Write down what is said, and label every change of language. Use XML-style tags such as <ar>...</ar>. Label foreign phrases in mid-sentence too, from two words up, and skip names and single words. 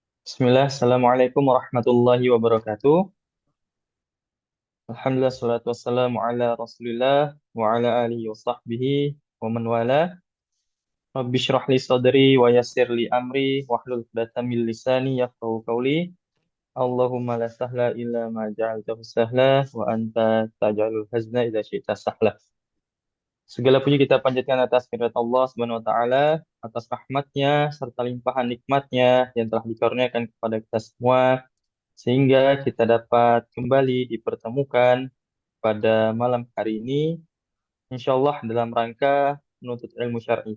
<ar>بسم الله، السلام عليكم ورحمة الله وبركاته. الحمد لله، صلاة والسلام على رسول الله وعلى آله وصحبه ومن والى. رب اشرح لي صدري ويسر لي أمري واحلل عقدة من لساني يفقهوا قولي. اللهم لا سهل إلا ما جعلته سهلا وأنت تجعل الحزن إذا شئت سهلا.</ar> <id>Segala puji kita panjatkan atas kehadirat Allah</id> <ar>سبحانه وتعالى,</ar> <id>atas rahmatnya serta limpahan nikmatnya yang telah dikaruniakan kepada kita semua sehingga kita dapat kembali dipertemukan pada malam hari ini,</id> <ar>إن شاء الله</ar> <id>dalam rangka menuntut ilmu syar'i.</id>